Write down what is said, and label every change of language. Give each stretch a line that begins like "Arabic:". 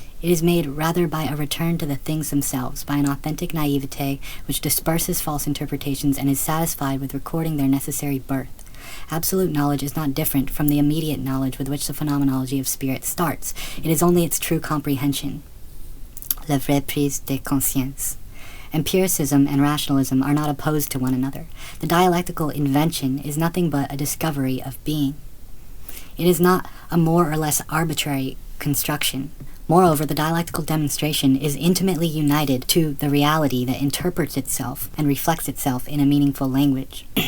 English: It is made rather by a return to the things themselves, by an authentic naivete which disperses false interpretations and is satisfied with recording their necessary birth. Absolute knowledge is not different from the immediate knowledge with which the phenomenology of spirit starts. It is only its true comprehension.
French: La vraie prise de conscience.
English: Empiricism and rationalism are not opposed to one another. The dialectical invention is nothing but a discovery of being. It is not a more or less arbitrary construction. Moreover, the dialectical demonstration is intimately united to the reality that interprets itself and reflects itself in a meaningful language.